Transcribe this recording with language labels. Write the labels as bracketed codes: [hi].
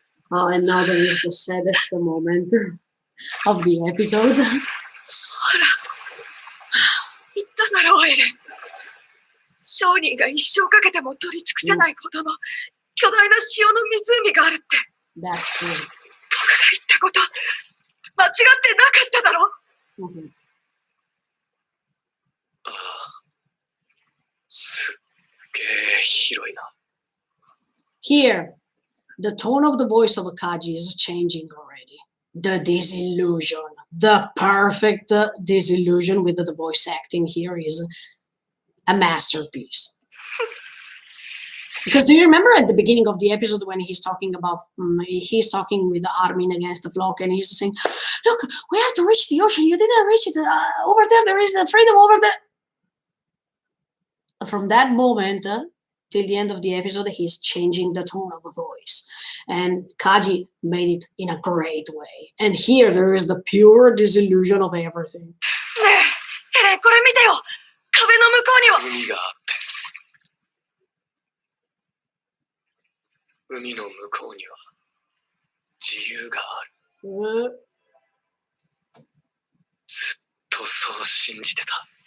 [en] Oh, and now there is the saddest moment of the episode. [ja] 言っただろう、エレン。商人が一生かけても取り尽くせないほどの巨大な塩の湖があるって。 [en] That's true. [ja] 僕が言ったこと、間違ってなかっただろ。ああ、すっげえ広いな。 [en] Here, the tone of the voice of Akaji is changing already. The disillusion, the perfect disillusion with the voice acting here is a masterpiece. Because do you remember at the beginning of the episode when he's talking about, he's talking with Armin against the flock and he's saying, look, we have to reach the ocean. You didn't reach it. Over there, there is the freedom over there. From that moment till the end of the episode, he's changing the tone of the voice. And Kaji made it in a great way. And here there is the pure disillusion of everything. [ja] ねえ、エレン、これ見てよ。壁の向こうには。海があって。海の向こうには自由がある。ずっとそう信じてた。